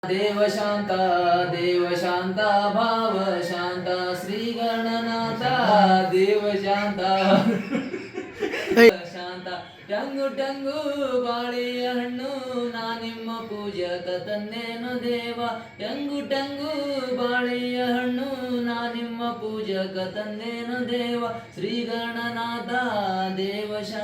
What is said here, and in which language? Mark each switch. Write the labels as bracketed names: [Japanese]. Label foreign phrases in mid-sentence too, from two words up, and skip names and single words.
[Marathi] देव शांता भाव शांता श्री गणनाथा देव शांता [Kannada] ಶಾಂತ ಟಂಗು ಟಂಗು ಬಾಳೆಯ ಹಣ್ಣು ನಾನಿಮ್ಮ ಪೂಜಕ ತಂದೇನು ದೇವ ಟಂಗು ಟಂಗು ಬಾಳೆಯ ಹಣ್ಣು ನಾನಿಮ್ಮ ಪೂಜಕ ತಂದೇನು ದೇವ ಶ್ರೀ ಗಣನಾಥ ದೇವ